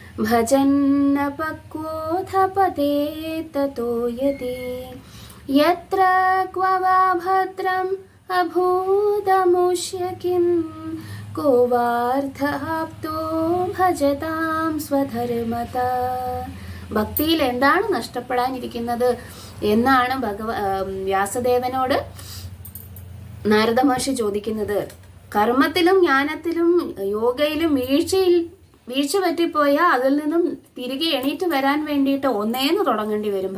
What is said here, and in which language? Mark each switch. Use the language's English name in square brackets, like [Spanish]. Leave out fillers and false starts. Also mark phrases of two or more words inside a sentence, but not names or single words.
[Sanskrit] भजन्नपक्वोऽथ ततो यति यत्र क्व वा भद्रम् अभूतमुष्य किं को वार्थ आप्तो भजतां स्वधर्मता. [Malayalam] ഭക്തിയിൽ എന്താണ് നഷ്ടപ്പെടാനിരിക്കുന്നത് എന്നാണ് വ്യാസദേവനോട് നാരദ മഹർഷി ചോദിക്കുന്നത്. കർമ്മത്തിലും ജ്ഞാനത്തിലും യോഗയിലും വീഴ്ച പറ്റിപ്പോയാൽ അതിൽ നിന്നും തിരികെ എണീറ്റ് വരാൻ വേണ്ടിയിട്ട് ഒന്നേന്ന് തുടങ്ങേണ്ടി വരും.